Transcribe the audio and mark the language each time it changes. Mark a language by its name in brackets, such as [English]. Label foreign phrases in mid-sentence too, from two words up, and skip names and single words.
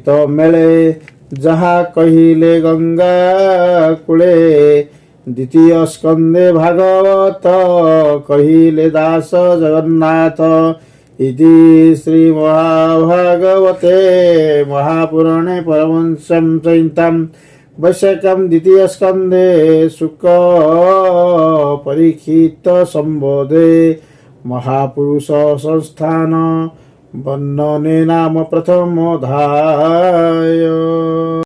[Odia] ମେଳେ ଯାହା କହିଲେ ଗଙ୍ଗା କୂଳେ ଦ୍ୱିତୀୟ ସ୍କନ୍ଧେ ଭାଗବତ କହିଲେ ଦାସ ଜଗନ୍ନାଥ [Sanskrit] ଇତି ଶ୍ରୀ ମହାଭାଗବତେ ମହାପୁରାଣେ ପରମହଂସ୍ୟାଂ ସଂହିତାଂ वैशाखं द्वितीयस्कन्धे शुक परीक्षित संबोधे महापुरुष संस्थान वर्णने नाम प्रथमोऽध्याय।